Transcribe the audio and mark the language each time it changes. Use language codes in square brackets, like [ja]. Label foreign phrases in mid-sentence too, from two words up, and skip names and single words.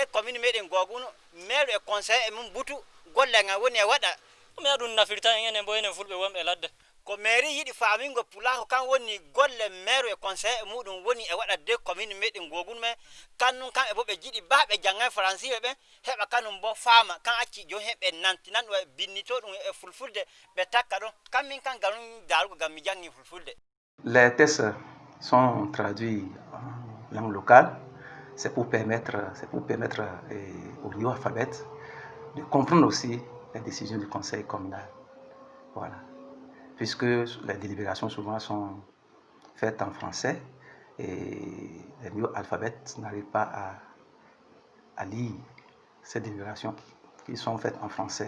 [ff] commune meɗen goguno maire e conseil e mum butu golle ngal woni e waɗa mi aɗum nafirta enen bo enen fulɓe wonɓe ladde ko mairie yiɗi faamingo pulako kan woni golle maire e conseil e muɗum woni e waɗa de commune meɗen goguno men kannum kamɓe bo ɓe jiɗi baɓe jangay faransire ɓe heɓa kanum bo faama kan acci joni heɓe nantinan ɗum e binnito ɗum e fulfulde ɓe takka ɗon kammin kan galum darugo gam mi jangi fulfulde. [fr] Les tests sont traduits en langue locale. C'est pour permettre au niveau alphabète de comprendre aussi les décisions du conseil communal. Voilà. Puisque les délibérations souvent sont faites en français et les niveaux alphabètes n'arrivent pas à lire ces délibérations qui sont faites en français.